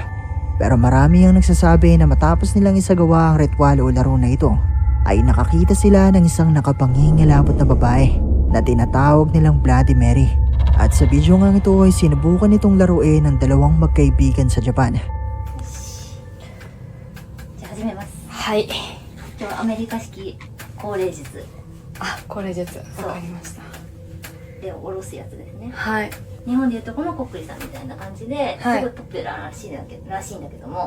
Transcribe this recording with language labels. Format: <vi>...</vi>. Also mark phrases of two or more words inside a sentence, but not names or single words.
<tl>Pero marami ang nagsasabi na matapos nilang isagawa ang ritual o laro na ito, ay nakakita sila ng isang nakapangingilabot na babae na tinatawag nilang Bloody Mary. At sa video nga ito ay sinubukan itong laruin ng dalawang magkaibigan sa Japan.</tl> <ja>じゃあ始めます。はい。今日はアメリカ式高齢術あ、これ術わかりました。で下ろすやつですね。はい。日本でいうとこのコックリさんみたいな感じで、はいすごいポピュラーらしいんだけども、</ja>